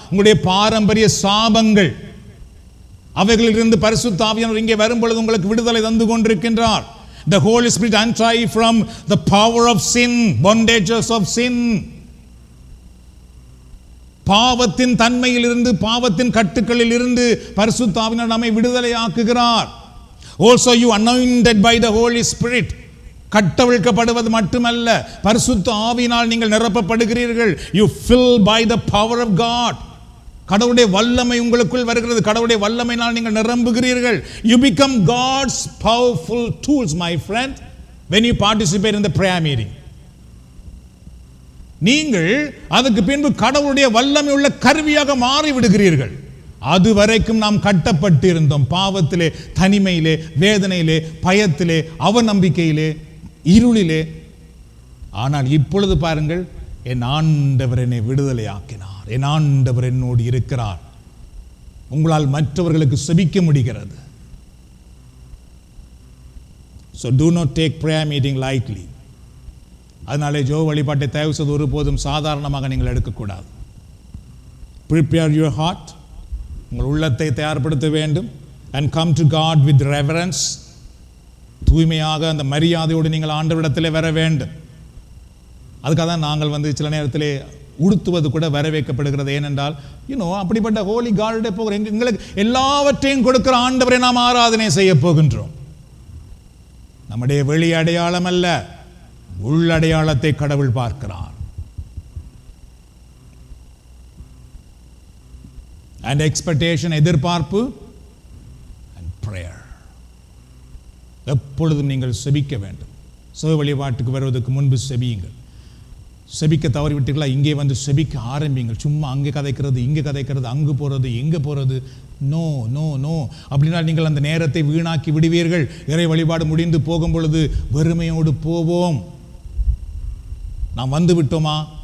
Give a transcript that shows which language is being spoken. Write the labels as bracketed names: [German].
[Tamil] உங்களுடைய பாரம்பரிய சாபங்கள் அவைகளிலிருந்து பரிசுத்த ஆவியானவர் இங்கே வரும் பொழுது உங்களுக்கு விடுதலை தந்து கொண்டிருக்கின்றார். [English] The Holy Spirit untie from the power of sin, bondages of sin. [Tamil] பாவத்தின் தன்மையிலிருந்து, பாவத்தின் கட்டுக்களில் இருந்து பரிசுத்த ஆவியானவர் நம்மை விடுதலையாக்குகிறார். [English] Also you anointed by the Holy Spirit. [Tamil] கட்டவிழ்க்கப்படுவது மட்டுமல்ல, பரிசுத்த ஆவியினால் நீங்கள் நிரப்பப்படுகிறீர்கள். [English] You filled by the power of God. [Tamil] கடவுளுடைய வல்லமை உங்களுக்குள் வருகிறது. கடவுளுடைய வல்லமையினால் நீங்கள் நிரம்புகிறீர்கள். [English] You become God's powerful tools, my friend, when you participate in the prayer meeting. [Tamil] நீங்கள் அதுக்கு பின்பு கடவுளுடைய வல்லமை உள்ள கருவியாக மாறி விடுகிறீர்கள். அதுவரைக்கும் நாம் கட்டப்பட்டு இருந்தோம் பாவத்திலே, தனிமையிலே, வேதனையிலே, பயத்திலே, அவநம்பிக்கையிலே, இருளிலே. ஆனால் இப்பொழுது பாருங்கள், என் ஆண்டவர் என்னை விடுதலை ஆக்கினார், என் ஆண்டவர் என்னோடு இருக்கிறார். உங்களால் மற்றவர்களுக்கு செபிக்க முடிகிறது. [English] So do not take prayer meeting lightly. [Tamil] அதனாலே ஜோ வழிபாட்டை தயவு செய்து ஒருபோதும் சாதாரணமாக நீங்கள் எடுக்கக்கூடாது. [English] Prepare your heart. [Tamil] உங்கள் உள்ளத்தை தயார்படுத்த வேண்டும். [English] And come to God with reverence. [Tamil] தூய்மையாக அந்த மரியாதையோடு நீங்கள் ஆண்டவரிடத்திலே வர வேண்டும். அதுக்காக தான் நாங்கள் சில நேரத்திலே உடுத்துவது கூட வரவேற்கப்படுகிறது. ஏனென்றால் அப்படிப்பட்ட ஹோலி கார்டே போகிற எங்களுக்கு எல்லாவற்றையும் கொடுக்கிற ஆண்டவரை நாம் ஆராதனை செய்ய போகின்றோம். நம்முடைய வெளி அடையாளம் அல்ல, உள்ளடையாளத்தை கடவுள் பார்க்கிறார். [English] And expectation, எதிர்பார்ப்பு, and prayer. [Tamil] எப்பொழுதும் நீங்கள் செபிக்க வேண்டும். சிவ வழிபாட்டுக்கு வருவதற்கு முன்பு செபியுங்கள். செபிக்க தவறிவிட்டீர்களா, இங்கே வந்து செபிக்க ஆரம்பிங்கள். சும்மா அங்கே கதைக்கிறது, இங்கே கதைக்கிறது, அங்கு போகிறது, எங்கே போகிறது, நோ நோ நோ அப்படின்னா நீங்கள் அந்த நேரத்தை வீணாக்கி விடுவீர்கள். இறை வழிபாடு முடிந்து போகும் பொழுது வெறுமையோடு போவோம். நாம் வந்து விட்டோமா?